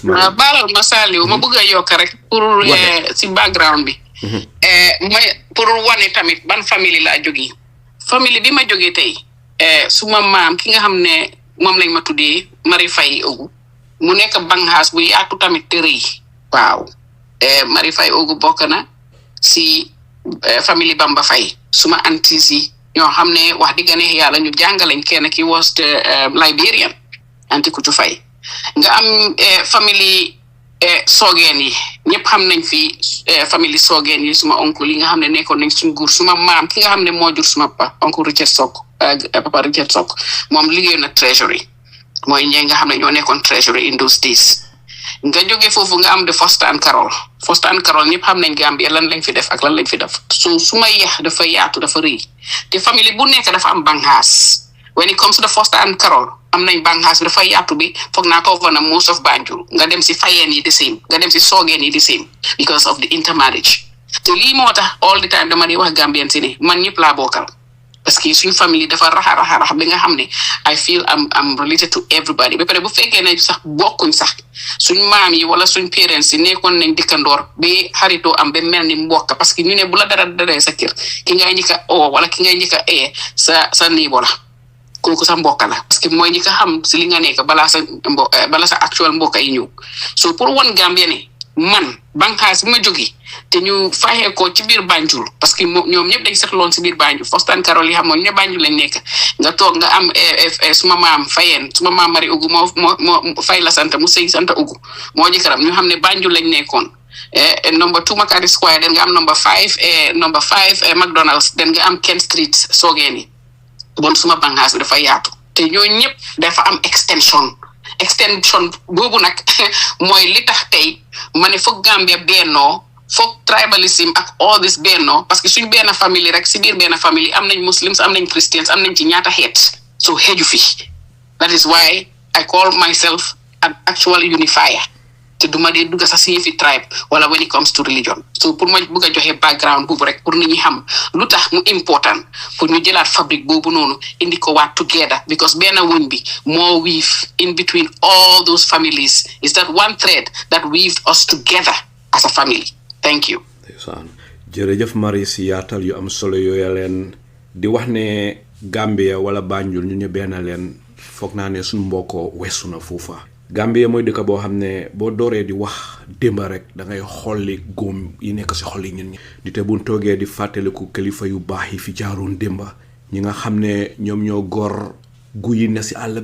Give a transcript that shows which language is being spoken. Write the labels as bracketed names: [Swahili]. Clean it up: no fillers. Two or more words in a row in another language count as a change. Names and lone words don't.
[Wolof] baalal ma Saliou ma bëgg a yokk rek pour si background bi mooy pour wane tamit ban famille laa jógee famille bi ma jógee tey suma maam ki nga xam ne moom lañ ma tuddee Marie Faye Ogu mu nekk banxaas bu yaatu tamit te rëy waaw Marie Faye Ogu bokk na si famille Bamba Faye suma antis yi ñoo xam ne wax digga ne yàlla ñu jàngalañ kenn ki [English] was the Liberian [Wolof] anti Kutu Faye nga am famille soogeen yi ñëpp xam nañ fi famille soogeen yi suma oncle yi nga xam ne nekkoon nañ suñ nguur suma maam ki nga xam ne moo jur suma oncle Richard Sock papa Richard Sock moom liggéey na treasury mooy ñi nga xam ne ñoo nekkoon [English] treasury in those days [Wolof] nga jógee foofu nga am de Foster and Carol ñëpp xam nañ Gambia lan lañ fi def ak lan lañ fi def su ma yeex dafa yaatu dafa rëy te famille bu nekk dafa am banxaas [English] when it comes to the [Wolof] Foster and Carol am nañ banxaas bi dafa yaatu bi foog naa ko na [English] most of [Wolof] Banjul nga dem si Fayeen yi [English] the same [Wolof] nga dem si Soogeen yi [English] the same because of the intermarriage [Wolof] te lii moo tax [English] all the time [Wolof] dama di wax Gambian si ne man ñëpp laa bokkal [French] parce que [Wolof] suñ famille dafa raxa bi nga xam ne [English] I feel I'm related to everybody [Wolof] ba pare bu fekkee ne sax bokkuñ sax suñ maam yi wala suñ parents yi nekkoon nañ dëkkandoor ba xaritoo am ba mel ni mbokk [French] parce que [Wolof] ñu ne bu la dara daree sa kër ki ngay njëkk a wala ki ngay njëkk a sa niibo la kooku sa mbokk la [French] parce que [Wolof] mooy njëkk a xam si li nga nekk balaa sa actual mbokk yi ñëw so pour wan Gambia ne man banxaas bi ma jógee te ñu faxee ko ci biir Banjul [French] parce que [Wolof] ñoom ñëpp dañ setloon si biir Banjul Foster and Carol yi xam ne Banjul lañ nekk nga toog nga am suma maam Fayeen suma maam Marie Ugu moo Fay la sant mu sëy sant Ugu moo jëkkëram ñu xam ne Banjul lañ nekkoon number 2 Makati Square den nga am number 5 McDonald's den nga am Kent Street Soogeen yi bon suma banxaas bi dafa yaatu te ñooñu ñëpp dafa am extension boobu nag mooy li tax tey ma ne foog Gambia bennoo foog tribalism ak [English] all this [Wolof] bennoo [French] parce que [Wolof] suñ benn famille rek si biir benn famille am nañ muslims am nañ christians am nañ ci ñaata xeet so xeeju fi [English] that is why I call myself an actual unifier [Wolof] te duma dee dugga sax si yëfi tribe wala [English] when it comes to religion [Wolof] so pour ma bëgg a joxe background boobu rek pour nit ñi xam lu tax mu important pour ñu jëlaat fabrique boobu noonu indi ko waat [English] together because [Wolof] benn wuñ bi moo [English] weave in between all those families is that one thread that weaved us together as a family thank you. [Wolof] jërëjëf Marie si yaatal yu am solo yooya leen di wax ne Gambia wala Banjul ñu ne benn leen foog naa ne suñu mbokkoo weesu na foofa Gambia mooy dëkk boo xam ne boo dooree di wax démba rek da ngay xolli góom yi nekk si xol yi ñun ñi di te buñ toogee di fàttaliku kilifa yu baax yi fi jaaroon démba ñi nga xam ne ñoom ñoo gor gu yi ne si àll